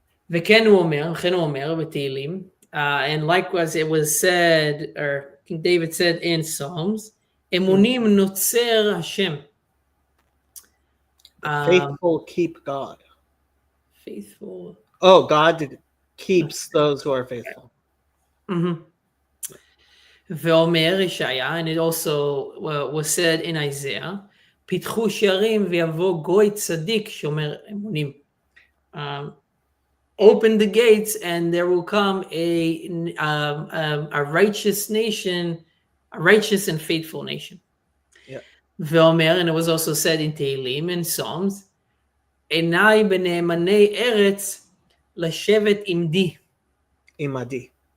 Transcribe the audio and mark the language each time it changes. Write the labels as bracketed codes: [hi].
[he] וכן הוא אומר בתהילים, [en] and likewise it was said, or King David said in Psalms, [he] אמונים נוצר השם. [en] Faithful keep God. Faithful. Oh, God keeps those who are faithful. [he] ואומר ישעיה, [en] and it also was said in Isaiah, [he] פיתחו שערים ויבוא גוי צדיק שומר אמונים. [en] Open the gates and there will come a righteous nation, a righteous and faithful nation. Yeah. ואומר, and it was also said in Tehillim and Psalms, [he] עיניי בנאמני ארץ לשבת עמדי. עמדי.